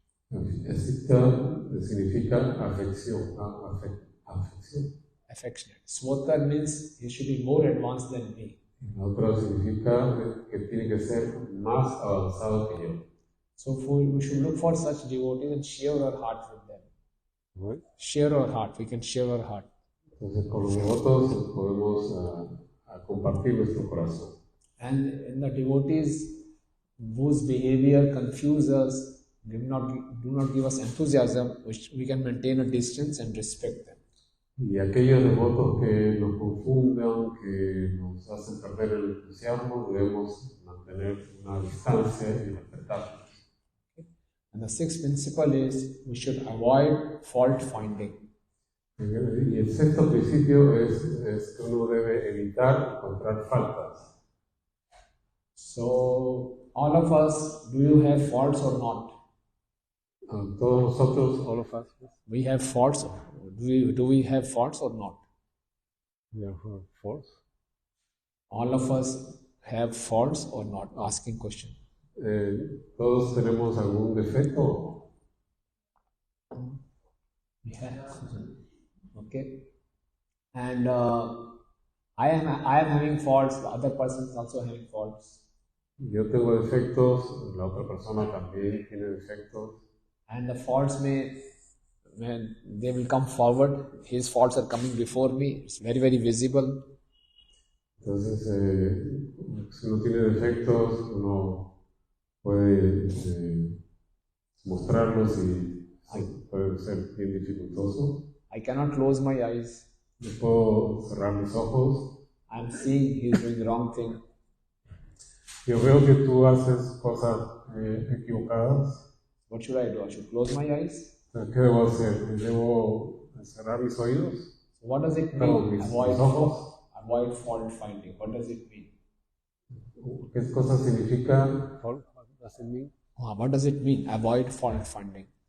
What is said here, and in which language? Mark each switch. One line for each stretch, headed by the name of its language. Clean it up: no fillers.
Spanish: Snigdha significa afección, afección.
English: Affectionate. Swotar means he should be more advanced than me.
Spanish: La otra significa que tiene que ser más avanzado que yo.
English: So we should look for such devotees and share our heart with them.
Spanish: ¿Sí?
English: Share our heart. We can share our heart.
Spanish: Entonces con los devotos podemos compartir nuestro corazón.
English: And in the devotees whose behavior confuses us, do not give us enthusiasm, which we can maintain a distance and respect them.
Spanish: Y aquellos devotos que nos confundan, que nos hacen perder el entusiasmo, debemos mantener una distancia y respetarlos.
English: And the sixth principle is we should avoid fault finding.
Spanish: Y el sexto principio es que uno debe evitar encontrar faltas.
English: So, all of us, do you have faults or not?
Spanish: Todos nosotros,
English: all of us, We have faults. Do we have faults or not? we have faults. All of us have faults or not? Asking question.
Spanish: Todos tenemos algún defecto.
English: Yeah. Okay. And I am having faults. The other person is also having faults.
Spanish: Yo tengo defectos, la otra persona también tiene defectos.
English: And the faults when they will come forward, his faults are coming before me. It's very, very visible.
Spanish: Entonces, si uno tiene defectos, uno puede mostrarlos y puede ser bien dificultoso.
English: I cannot close my eyes.
Spanish: No puedo cerrar mis ojos.
English: I'm seeing he's doing the wrong thing.
Spanish: Yo veo que tú haces cosas equivocadas.
English: What should I do? I should close my eyes?
Spanish: ¿Qué debo hacer? ¿Debo cerrar mis oídos?
English: So what does it
Spanish: Perdón,
English: mean?
Spanish: mis ojos.
English: Avoid fault finding. What does it mean?
Spanish: ¿Qué cosa significa?
English: What does it mean? What does it mean? Avoid fault finding.